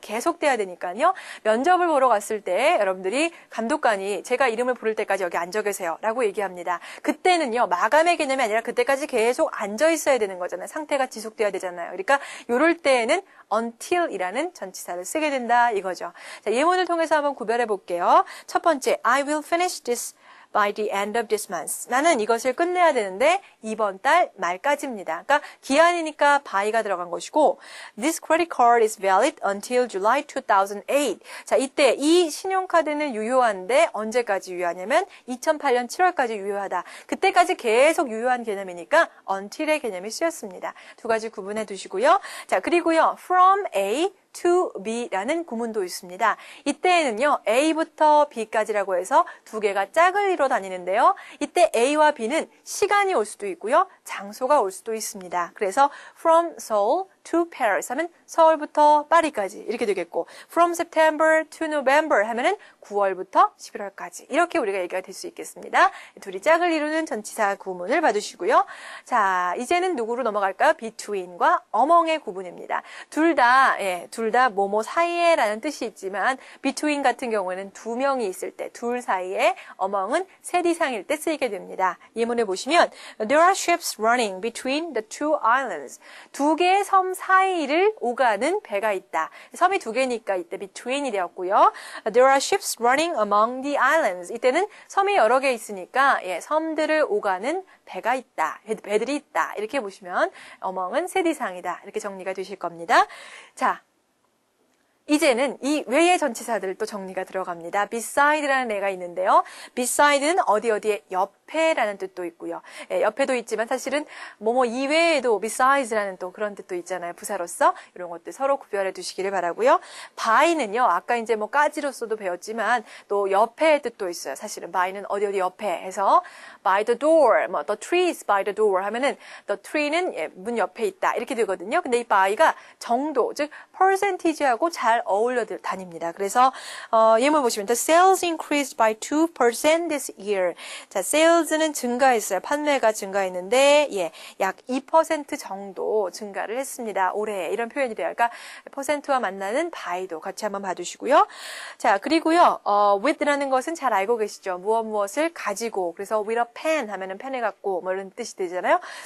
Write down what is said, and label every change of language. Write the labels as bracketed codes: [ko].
[ko] 계속돼야 되니까요. 면접을 보러 갔을 때 여러분들이 감독관이 제가 이름을 부를 때까지 여기 앉아 계세요 라고 얘기합니다. 그때는요. 마감의 개념이 아니라 그때까지 계속 앉아 있어야 되는 거잖아요. 상태가 지속돼야 되잖아요. 그러니까 이럴 때에는 until이라는 전치사를 쓰게 된다 이거죠. 자, 예문을 통해서 한번 구별해 볼게요. 첫 번째, [en] I will finish this by the end of this month. [ko] 나는 이것을 끝내야 되는데 이번 달 말까지입니다. 그러니까 기한이니까 by가 들어간 것이고 [en] This credit card is valid until July 2008. [ko] 자, 이때 이 신용카드는 유효한데 언제까지 유효하냐면 2008년 7월까지 유효하다. 그때까지 계속 유효한 개념이니까 until의 개념이 쓰였습니다. 두 가지 구분해 두시고요. 자, 그리고요. From A to B라는 구문도 있습니다. 이때에는요. A부터 B까지라고 해서 두 개가 짝을 이뤄 다니는데요. 이때 A와 B는 시간이 올 수도 있고요. 장소가 올 수도 있습니다. 그래서 [en] from Seoul to Paris [ko] 하면 서울부터 파리까지 이렇게 되겠고 [en] from September to November [ko] 하면은 9월부터 11월까지 이렇게 우리가 얘기가 될 수 있겠습니다. 둘이 짝을 이루는 전치사 구문을 봐두시고요. 자, 이제는 누구로 넘어갈까요? between과 among의 구분입니다. 둘 다 뭐뭐 사이에 라는 뜻이 있지만 between 같은 경우에는 두 명이 있을 때 둘 사이에 among은 셋 이상일 때 쓰이게 됩니다. 예문을 보시면 [en] There are ships running between the two islands. [ko] 두 개의 섬 섬 사이를 오가는 배가 있다. 섬이 두 개니까 이때 between이 되었고요. [en] There are ships running among the islands. [ko] 이때는 섬이 여러 개 있으니까 섬들을 오가는 배가 있다. 배들이 있다. 이렇게 보시면 among은 세디상이다. 이렇게 정리가 되실 겁니다. 자, 이제는 이 외의 전치사들 또 정리가 들어갑니다. beside라는 애가 있는데요. beside는 어디에 옆에라는 뜻도 있고요. 옆에도 있지만 사실은 뭐뭐 이외에도 besides라는 또 그런 뜻도 있잖아요. 부사로서 이런 것들 서로 구별해 두시기를 바라고요. by는요. 아까 이제 뭐 까지로서도 배웠지만 또 옆에 뜻도 있어요. 사실은 by는 어디 옆에 해서 [en] by the door, [ko] 뭐 [en] the tree is by the door [ko] 하면은 the tree는 문 옆에 있다 이렇게 되거든요. 근데 이 by가 정도, 즉 percentage하고 잘 어울려 다닙니다. 그래서 예문 보시면 [en] the sales increased by 2% this year. [ko] 자, sales는 증가했어요. 판매가 증가했는데 약 2% 정도 증가를 했습니다. 올해 이런 표현이 돼요. 그러니까 퍼센트와 만나는 by도 같이 한번 봐주시고요. 자, 그리고요. with라는 것은 잘 알고 계시죠. 무엇을 가지고. 그래서 with a pen 하면은 펜을 갖고 뭐 이런 뜻이 되잖아요.